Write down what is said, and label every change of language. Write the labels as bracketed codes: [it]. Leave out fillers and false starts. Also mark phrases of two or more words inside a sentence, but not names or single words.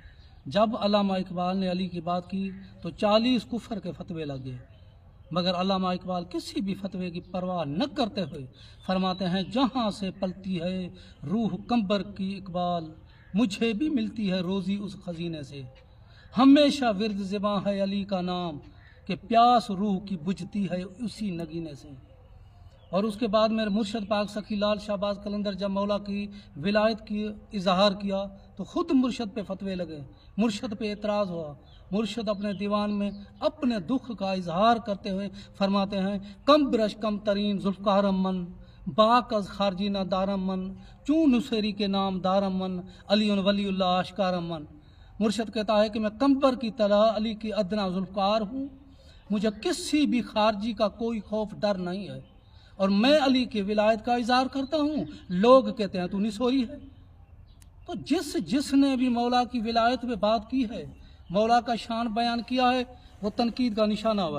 [ur] جب علامہ اقبال نے علی کی بات کی تو 40 کفر کے فتوے لگے، مگر علامہ اقبال کسی بھی فتوے کی پرواہ نہ کرتے ہوئے فرماتے ہیں، جہاں سے پلتی ہے روح کمبر کی اقبال، مجھے بھی ملتی ہے روزی اس خزینے سے، ہمیشہ ورد زباں ہے علی کا نام، کہ پیاس روح کی بجھتی ہے اسی نگینے سے۔ اور اس کے بعد میرے مرشد پاک سخی لال شہباز قلندر جب مولا کی ولایت کی اظہار کیا تو خود مرشد پہ فتوے لگے، مرشد پہ اعتراض ہوا۔ مرشد اپنے دیوان میں اپنے دکھ کا اظہار کرتے ہوئے فرماتے ہیں، [fa] کم برش کم ترین ذوالفقارم من، باک از خارجی نہ دارم من، چون نصیری کے نام دارم من، علی ولی اللہ آشکارم من۔ [ur] مرشد کہتا ہے کہ میں کمبر کی طرح علی کی ادنا ذوالفقار ہوں، مجھے کسی بھی خارجی کا کوئی خوف ڈر نہیں ہے، اور میں علی کی ولایت کا اظہار کرتا ہوں، لوگ کہتے ہیں تو نصوری ہے۔ تو جس نے بھی مولا کی ولایت پہ بات کی ہے، مولا کا شان بیان کیا ہے، وہ تنقید کا نشانہ ہوا ہے۔